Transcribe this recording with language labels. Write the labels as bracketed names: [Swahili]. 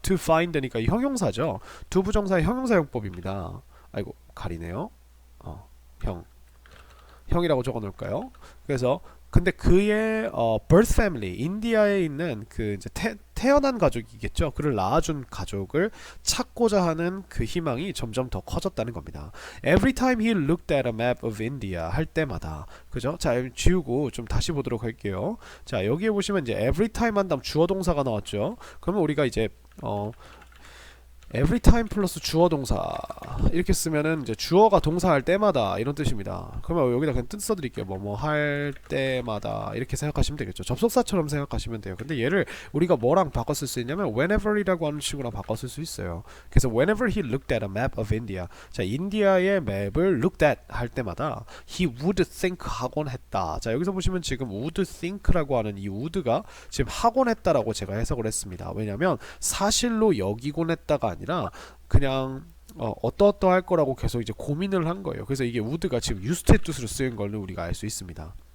[Korean] to find니까 이 형용사죠. 두 부정사의 형용사용법입니다. 아이고 가리네요. 형이라고 적어 놓을까요? 그래서 근데 그의 [English] birth family [Korean] 인디아에 있는 그 이제 태어난 가족이겠죠. 그를 낳아준 가족을 찾고자 하는 그 희망이 점점 더 커졌다는 겁니다. [English] Every time he looked at a map of India [Korean] 할 때마다 그죠? 자, 지우고 좀 다시 보도록 할게요. 자, 여기에 보시면 이제 every time 한 다음 주어 동사가 나왔죠. 그러면 우리가 이제 every time 플러스 주어 동사 이렇게 쓰면은 이제 주어가 동사할 때마다 이런 뜻입니다. 그러면 여기다 그냥 뜻 써드릴게요. 뭐 할 때마다 이렇게 생각하시면 되겠죠. 접속사처럼 생각하시면 돼요. 근데 얘를 우리가 뭐랑 바꿔 쓸 수 있냐면 whenever이라고 하는 식으로 바꿔 쓸 수 있어요. [English] 그래서 whenever he looked at a map of India, 자, [Korean] 인디아의 맵을 [English] looked at [Korean] 할 때마다 [English] he would think [Korean] 하곤 했다. 자, 여기서 보시면 지금 would think라고 하는 이 would가 지금 하곤 했다라고 제가 해석을 했습니다. 왜냐면 사실로 여기곤 했다가 아니라 그냥 어떠어떠할 거라고 계속 이제 고민을 한 거예요. 그래서 이게 would가 지금 used의 뜻으로 쓰인 걸로 우리가 알 수 있습니다.